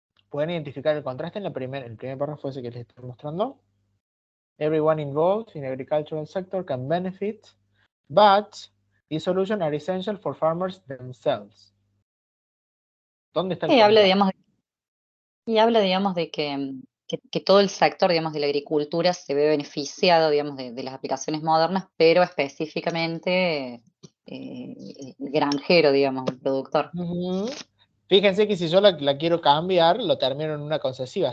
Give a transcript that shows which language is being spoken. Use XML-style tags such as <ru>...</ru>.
<es>¿Pueden identificar el contraste en el primer párrafo ese que les estoy mostrando?</es> <en>Everyone involved in the agricultural sector can benefit, but these solutions are essential for farmers themselves.</en> <es>¿Dónde está el Y habla, contraste? digamos, de que todo el sector, digamos, de la agricultura se ve beneficiado, digamos, de las aplicaciones modernas, pero específicamente el granjero, digamos, el productor. Ujú. Fíjense que si yo la quiero cambiar, lo termino en una concesiva.</es>